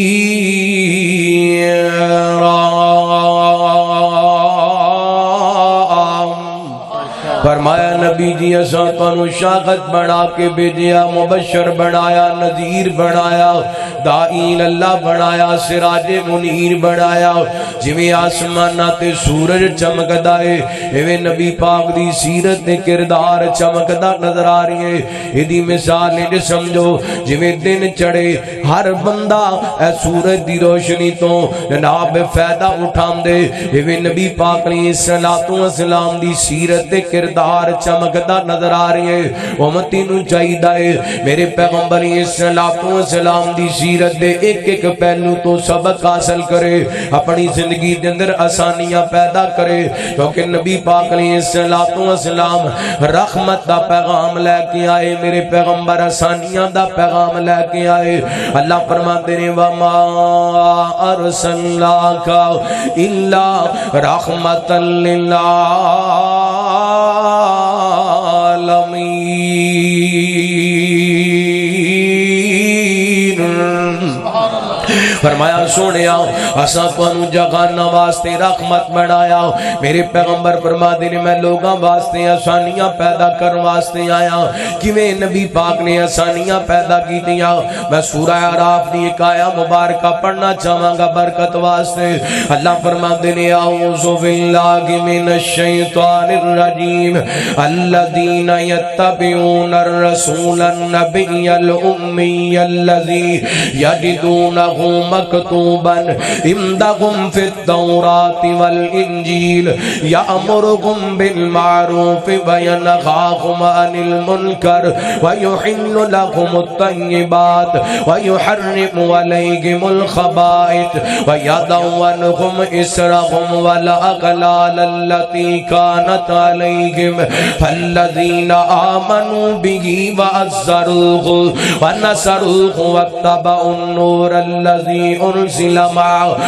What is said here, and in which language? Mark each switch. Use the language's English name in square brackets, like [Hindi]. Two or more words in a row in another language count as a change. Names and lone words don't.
[Punjabi] فرمایا نبی جی اساں تانوں شاہد بنا کے بھیجیا، مبشر بنایا، نذیر بنایا، داعی اللہ بنایا، سراج منیر بنایا۔ جویں آسماناں تے سورج چمکدا ہے، ایویں نبی پاک دی سیرت تے کردار چمکدا نظر آ رہی ہے۔ ایدی مثال انج سمجھو جویں دن چڑھے، ہر بندہ اے سورج دی روشنی تو جناب فائدہ اٹھاندے، ایویں نبی پاک علیہ السلام دی سیرت تے کردار ہار چمکدا نظر آ رہی ہے امتی نو چاہیدا ہے میرے پیغمبر اسلام دی سیرت دے ایک ایک پہلو تو سبق حاصل کرے اپنی زندگی دے اندر آسانیاں پیدا کرے کیونکہ نبی پاک علیہ السلام رحمت دا پیغام لے کے آئے میرے پیغمبر آسانیاں دا پیغام لے کے آئے اللہ [Urdu] فرماتے ہیں [Arabic] وما ارسلناک الا رحمت [Punjabi] للعالمین فرمایا سونیا اساں تانوں جہاناں واسطے رحمت بنایا میرے پیغمبر [Urdu] فرماتے ہیں [Punjabi] میں لوگاں واسطے آسانیاں پیدا کرن واسطے آیا کیویں نبی پاک نے آسانیاں پیدا کیتیاں میں سورہ اعراف دی ایک آیا مبارکہ پڑھنا چاہاں گا برکت واسطے اللہ [Urdu] فرماتے ہیں [Arabic] اعوذ باللہ من الشیطان الرجیم الذین یتبعون الرسول النبی الامی الذی یجدونہ مکتوبا عندهم في التوراة والإنجيل يأمرهم بالمعروف وينهاهم عن المنكر ويحل لهم الطيبات ويحرم عليهم الخبائث ويضع عنهم إصرهم والأغلال التي كانت عليهم فالذين آمنوا به وعزروه ونصروه واتبعوا النور الذي أرسل معه